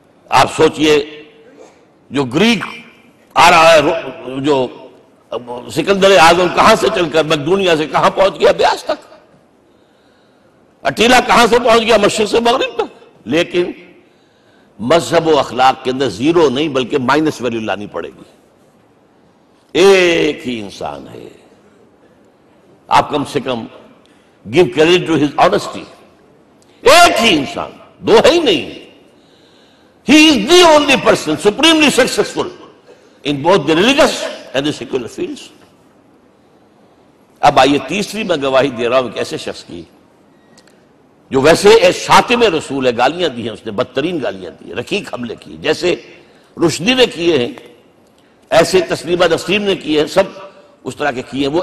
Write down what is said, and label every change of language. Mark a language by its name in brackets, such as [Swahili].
[Urdu] آپ سوچئے جو گریک آ رہا ہے، جو سکندر اعظم کہاں سے چل کر مقدونیہ سے کہاں پہنچ گیا؟ بیاس تک. اٹیلا کہاں سے پہنچ گیا؟ مشرق سے مغرب تک. لیکن مذہب و اخلاق کے اندر زیرو نہیں بلکہ مائنس ویلیو لانی پڑے گی. ایک ہی انسان ہے. آپ کم سے کم [English] give credit to his honesty. [Urdu] ایک ہی انسان، دو ہے ہی نہیں. [English] He is the only person supremely successful in both the religious and the secular fields. [Urdu] اب آئیے تیسری میں گواہی دے رہا ہوں ایک ایسے شخص کی جو ویسے ایک شاتم رسول ہے. گالیاں دی ہیں اس نے، بدترین گالیاں دی ہیں، رقیق حملے کیے، جیسے رشدی نے کیے ہیں ایسے تسلیمہ نسرین نے کیے ہیں، سب اس طرح کے کیے ہیں.